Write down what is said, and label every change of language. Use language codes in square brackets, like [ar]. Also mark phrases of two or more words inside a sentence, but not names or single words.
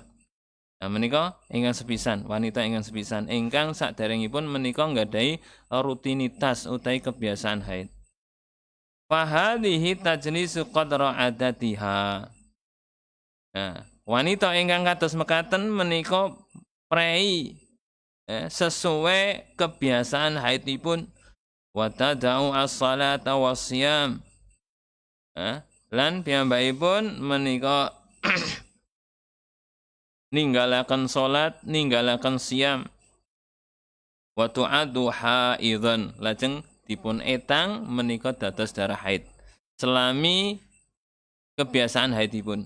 [jv] Nah menika ingkang sepisan, wanita ingkang sepisan ingkang saderengipun menika nggadahi rutinitas utawi kebiasaan haid. [ar] فهذه تجلس قدر عادتها. [jv] Nah, wanita ingkang kados mekaten menika prei sesuai kebiasaan haidipun [ar] وتدع الصلاة والصيام. [jv] Lan piyambakipun menika ninggalaken salat, ninggalaken siyam. [ar] وتعد حيضا, [jv] lajeng dipun etang menika dados darah haid selami kebiasaan haidipun.